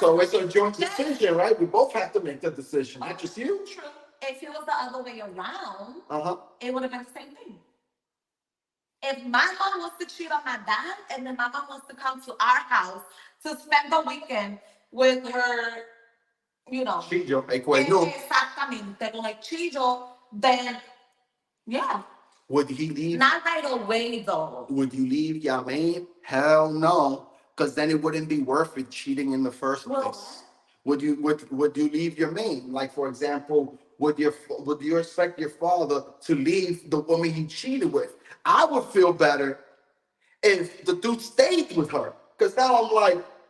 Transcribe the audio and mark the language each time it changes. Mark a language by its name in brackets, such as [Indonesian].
[English] So it's a joint decision, right? We both have to make the decision, not just you. True. If it was the other way around, it would have been the same thing. If my mom wants to cheat on my dad, and then my mom wants to come to our house to spend the weekend with her, [Spanish] Chillo, no. Exactamente, con el chillo, [English] then, yeah. Would he leave? Not right away, though. Would you leave your man? Hell no, because then it wouldn't be worth it cheating in the first place. Would you leave your man? Like, for example, would you expect your father to leave the woman he cheated with? I would feel better if the dude stayed with her, because now I'm like,